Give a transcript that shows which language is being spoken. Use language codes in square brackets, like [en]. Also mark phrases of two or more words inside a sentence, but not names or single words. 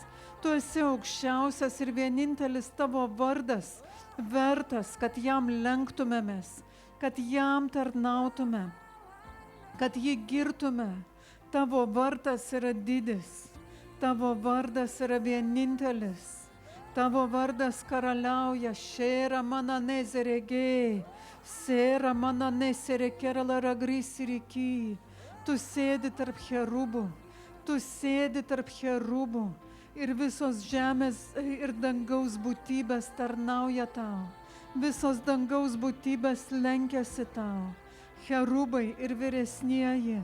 [lt] Tu esi aukščiausias ir vienintelis tavo vardas vertas, kad jam lenktumėmės, kad jam tarnautume, kad jį girtume. Tavo vardas yra didis, tavo vardas yra vienintelis, tavo vardas karaliauja, šėra mana nezeregė, sėra mana neserekera laragrisiriki. Tu sėdi tarp cherubų, tu sėdi tarp cherubų ir visos žemės ir dangaus būtybės tarnauja tau, visos dangaus būtybės lenkiasi tau, cherubai ir vyresnieji.